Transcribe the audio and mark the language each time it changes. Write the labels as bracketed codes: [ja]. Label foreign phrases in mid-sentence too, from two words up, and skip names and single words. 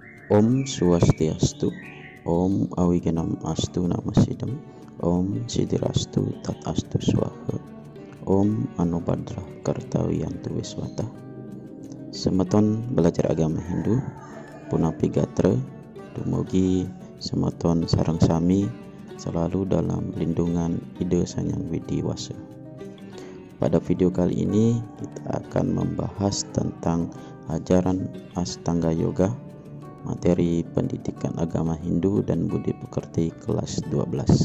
[sa] Om Swastiastu, Om Awiganam Astu Namasidam, Om Sidirastu Tat Astu Swaha, Om Anubhadra Kartawiyantu Wiswata. [id] Semeton belajar agama Hindu, [ban] punapi gatra, dumugi semeton sareng sami [id] selalu dalam lindungan Ida Sang Hyang Widi Wasa. Pada video kali ini kita akan membahas tentang ajaran Astanga Yoga, materi pendidikan agama Hindu dan budi pekerti kelas 12.